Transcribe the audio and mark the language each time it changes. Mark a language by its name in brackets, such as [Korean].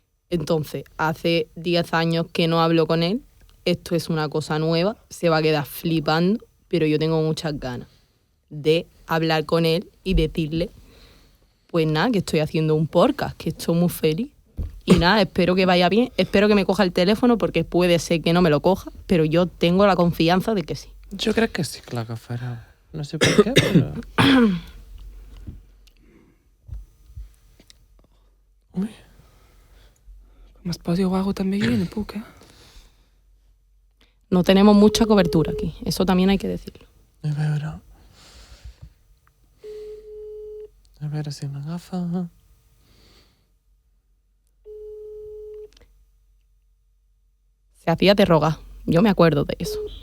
[Spanish] Entonces, hace 10 años que no hablo con él. Esto es una cosa nueva, se va a quedar flipando, pero yo tengo muchas ganas de hablar con él y decirle, pues nada, que estoy haciendo un podcast, que estoy muy feliz. Y nada, espero que vaya bien, espero que me coja el teléfono porque puede ser que no me lo coja, pero yo tengo la confianza de que sí. [Catalan] Jo crec que sí que l'agafarà. No sé per què, però... Ui. Com es posi guapo també jo no puc, [Spanish] No tenemos mucha cobertura aquí, eso también hay que decirlo. [Catalan] A veure si m'agafa... [Spanish] Se hacía de rogar, yo me acuerdo de eso.